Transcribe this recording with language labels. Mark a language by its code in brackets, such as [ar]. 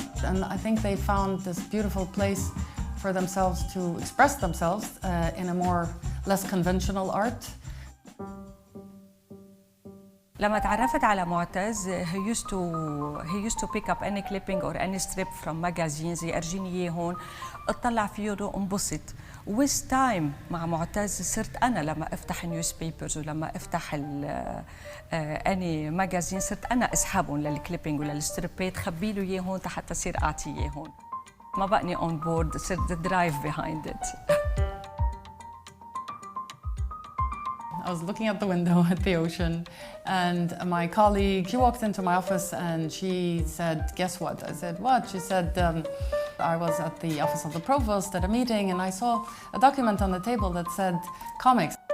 [en] And I think they found this beautiful place for themselves to express themselves in a less conventional art. [ar] لما تعرفت على معتز [en] he used to pick up any clipping or any strip from magazines [ar] يرجيني اياه هون اطلع فيه وانبسط. [en] with time [ar] مع معتز صرت انا لما افتح newspapers ولما افتح [en] any magazine [ar] صرت انا اسحبهم للكليبينج وللستريبات خبي له اياه هون حتى اصير اعطيه اياه هون. ما بقني [en] on board, صرت the drive behind it. I was looking out the window at the ocean, and my colleague, she walked into my office and she said, guess what? I said, what? She said, I was at the office of the provost at a meeting and I saw a document on the table that said comics.